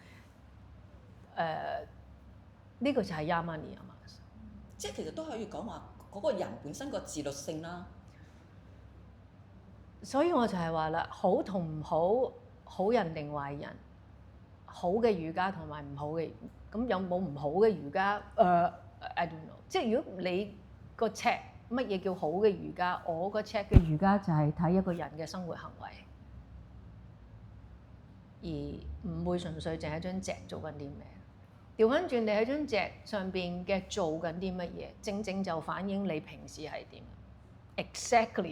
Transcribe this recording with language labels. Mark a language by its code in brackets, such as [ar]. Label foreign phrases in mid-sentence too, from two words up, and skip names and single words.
[yue] 呢個就係 Yama Niyama。即係其實都可以講話嗰個人本身個自律性啦。所以我就係話啦，好同唔好，好人定壞人，好嘅瑜伽同埋唔好嘅，咁有冇唔好嘅瑜伽 ？ [en] I don't know。 [yue] 即係如果你個 check 乜嘢叫好嘅瑜伽，我個 check 嘅瑜伽就係睇一個人嘅生活行為，而唔會純粹淨係張席做緊啲咩。調翻轉，你喺張席上邊嘅做緊啲乜嘢，正正就反映你平時係點。Exactly。